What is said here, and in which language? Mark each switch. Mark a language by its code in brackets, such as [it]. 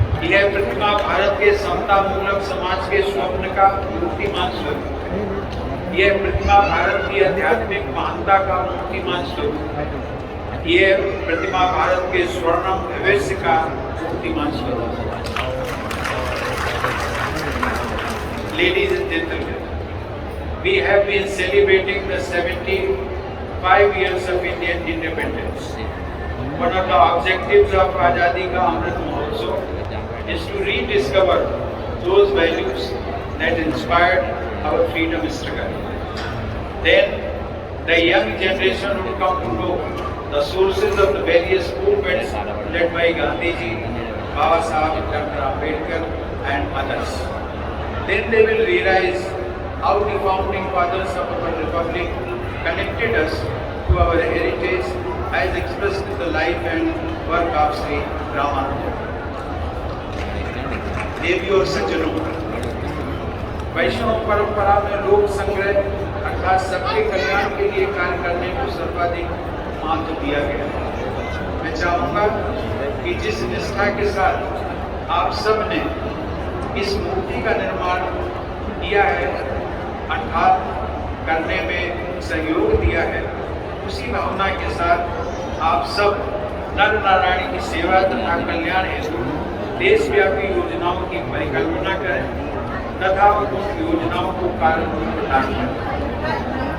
[hi] यह प्रतिमा भारत के समता मूलक समाज के स्वप्न का मूर्तिमान स्वरूप है। यह प्रतिमा भारत की आध्यात्मिक महानता का मूर्तिमान स्वरूप है। यह प्रतिमा भारत के स्वर्णिम भविष्य का मूर्तिमान स्वरूप है। [en] Ladies and gentlemen, we have been celebrating the 75 years of Indian independence. One of the objectives of Azadi Ka Amrit Mahotsav is to rediscover those values that inspired our freedom struggle. Then the young generation would come to know the sources of the various movements led by Gandhi ji, Baba Saheb, Dr. Ambedkar and others. Then they will realize how the founding fathers of our republic connected us to our heritage as expressed in the life and work of Sri Ramanujan. [hi] देवी और सज्जनों, वैष्णव परंपरा में लोक संग्रह अर्थात सबके कल्याण के लिए कार्य करने को सर्वाधिक महत्व दिया गया है। मैं चाहूँगा कि जिस निष्ठा के साथ आप सब ने इस मूर्ति का निर्माण किया है अर्थात करने में सहयोग दिया है, उसी भावना के साथ आप सब नर नारायण की सेवा तथा कल्याण हेतु देशव्यापी योजनाओं की परिकल्पना करें तथा उन योजनाओं को कार्यान्वित करें।